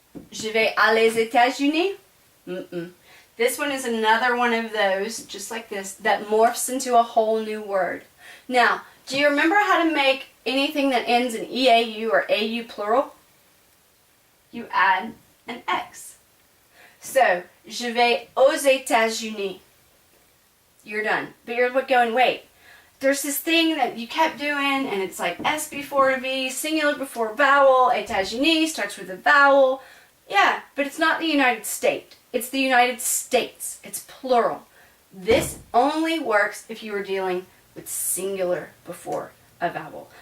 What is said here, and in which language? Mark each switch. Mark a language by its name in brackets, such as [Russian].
[French] Je vais à les États-Unis? [English] This one is another one of those, just like this, that morphs into a whole new word. Now, do you remember how to make anything that ends in EAU or AU plural? You add an X. [French] So, je vais aux États-Unis. [English] You're done. But you're going, wait, there's this thing that you kept doing, and it's like S before a V, singular before vowel, États-Unis starts with a vowel. Yeah, but it's not the United States. It's the United States. It's plural. This only works if you are dealing with singular before a vowel.